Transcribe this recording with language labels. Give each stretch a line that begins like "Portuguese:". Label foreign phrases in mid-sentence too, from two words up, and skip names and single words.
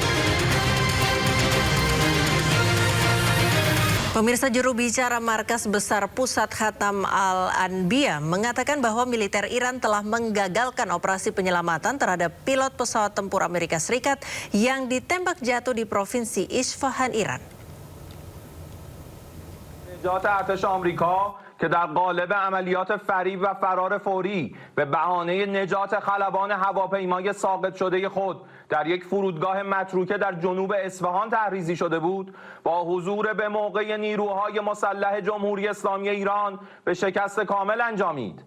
Indonesian: Pemirsa, juru bicara Markas Besar Pusat Khatam Al-Anbiya mengatakan bahwa militer Iran telah menggagalkan operasi penyelamatan terhadap pilot pesawat tempur Amerika Serikat yang ditembak jatuh di Provinsi Isfahan, Iran.
Persian: نجات ارتش آمریکا که در قالب عملیات فریب و فرار فوری به بهانه نجات خلبان هواپیمای ساقط شده خود در یک فرودگاه متروکه در جنوب اصفهان تحریزی شده بود، با حضور به موقع نیروهای مسلح جمهوری اسلامی ایران به شکست کامل انجامید.